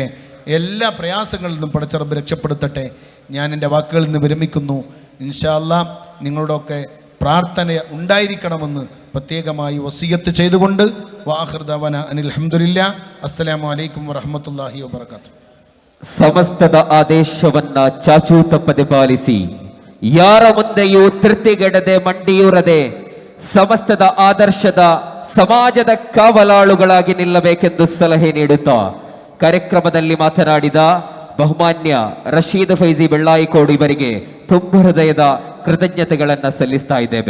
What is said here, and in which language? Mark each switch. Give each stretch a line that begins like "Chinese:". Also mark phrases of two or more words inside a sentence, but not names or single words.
Malayalam: എല്ലാ പ്രയാസങ്ങളിൽ നിന്നും പടച്ച റബ്ബ് രക്ഷപ്പെടുത്തട്ടെ. ഞാൻ എൻ്റെ വാക്കുകളിൽ നിന്ന് വിരമിക്കുന്നു.
Arabic: إن شاء الله
Malayalam: നിങ്ങളുടെയൊക്കെ പ്രാർത്ഥന ഉണ്ടായിരിക്കണമെന്ന് പ്രത്യേകമായി വസിയത്ത് ചെയ്തുകൊണ്ട്
Arabic: وآخر دعوانا أن الحمد لله. السلام عليكم ورحمة الله وبركاته.
Kannada: ಸಮಸ್ತದ ಆದೇಶವನ್ನ ಚಾಚೂ ತಪ್ಪದೆ ಪಾಲಿಸಿ, ಯಾರ ಮುಂದೆಯೂ ತೃಪ್ತಿಗೆಡದೆ ಮಂಡಿಯೂರದೆ ಸಮಸ್ತದ ಆದರ್ಶದ ಸಮಾಜದ ಕಾವಲಾಳುಗಳಾಗಿ ನಿಲ್ಲಬೇಕೆಂದು ಸಲಹೆ ನೀಡುತ್ತಾ ಕಾರ್ಯಕ್ರಮದಲ್ಲಿ ಮಾತನಾಡಿದ ಬಹುಮಾನ್ಯ ರಶೀದ್ ಫೈಜಿ ಬೆಳ್ಳಾಯಿಕೋಡು ಇವರಿಗೆ ತುಂಬ ಹೃದಯದ ಕೃತಜ್ಞತೆಗಳನ್ನು ಸಲ್ಲಿಸ್ತಾ ಇದ್ದೇವೆ.